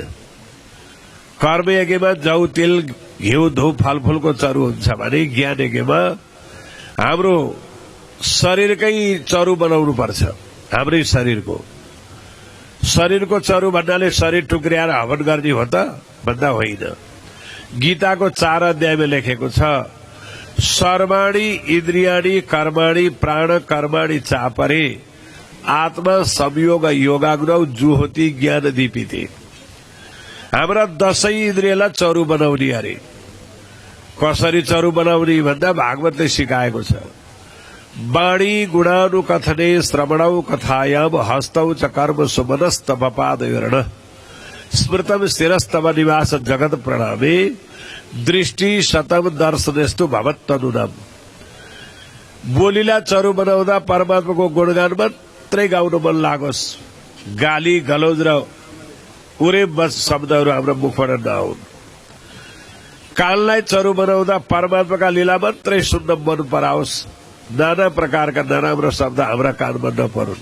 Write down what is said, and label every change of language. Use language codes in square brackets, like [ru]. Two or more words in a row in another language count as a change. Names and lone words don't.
[ne] कर्म यज्ञमा जौ तेल घिउ धूप फलफूलको चरु हुन्छ भने ज्ञान यज्ञमा हाम्रो शरीरकै चरु बनाउनु पर्छ। हाम्रै शरीरको चरु भन्नाले शरीर टुक्र्याएर हवन गर्ने हो त भन्दा होइन। गीताको 4 अध्यायमा लेखेको छ, [sa] सर्वाणी इन्द्रियाणी कर्माणी प्राण कर्माणी चापरे आत्मा संयोग योगाग्नौ जुहोति ज्ञान दीपिते। [ne] हाम्रा 10 इन्द्रियलाई चरु बनाउने अरे। कसरी चरु बनाउने भन्दा भागवतले सिकाएको छ। [sa] वाणी गुणानुकथने श्रवणौ कथायाम हस्तौ च कर्म सुमनस्तपादयोर्ण स्मृतम स्थिरस्तव निवास जगत प्रणामे दृष्टि शतम दर्शनेस्तु भवत्तनुनाम। [ne] बोलीलाई चरु बनाउँदा परमात्माको गुणगान मात्रै गाउन मन लागोस्, गाली गलौज र उरे बस शब्दहरू हाम्रो मुखबाट नआउन्। कानलाई चरु बनाउँदा परमात्माका लीला मात्रै सुन्न मन पराओस्, नाना प्रकारका नराम्रो शब्द हाम्रा कानमा नपरुन्।